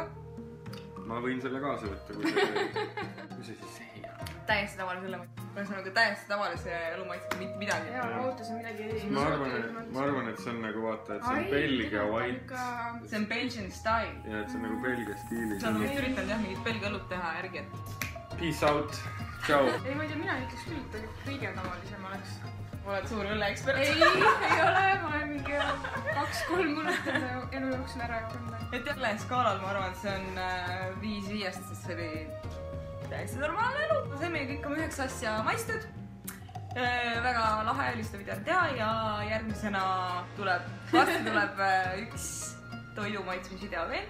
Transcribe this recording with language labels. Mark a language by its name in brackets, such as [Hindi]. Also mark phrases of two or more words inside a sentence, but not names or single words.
[Estonian] ma võin selle kaasa võtta, kui see siis ei ole. Täiesti tavalise õlle maitseb. Ühesõnaga täiesti tavalise elu maitseb mitte midagi. Jaa, ma ootasin midagi Ma arvan, et see on nagu vaata, et see on Belgia white. See on [English] Belgian style. [Estonian] Ja, et see on nagu Belgia stiilis. See on vist üritanud jah mingit Belgia õlut teha järgi, et... [English] Peace out. Ciao. [Estonian] Ei, ma ei tea, mina ütleks küll, et kõige tavalisem oleks. Oled suur õlleekspert. Ei ole, ma olen mingi 2-3 mõned elu jooksul ära jõudnud. Et jälle skaalal ma arvan, et see on 5-5, sest see oli täiesti normaalne elu. Saime kõik oma 9 asja maistud. Väga lahe oli seda videot teha ja järgmisena varsti tuleb üks toidu maitsmisvideo veel.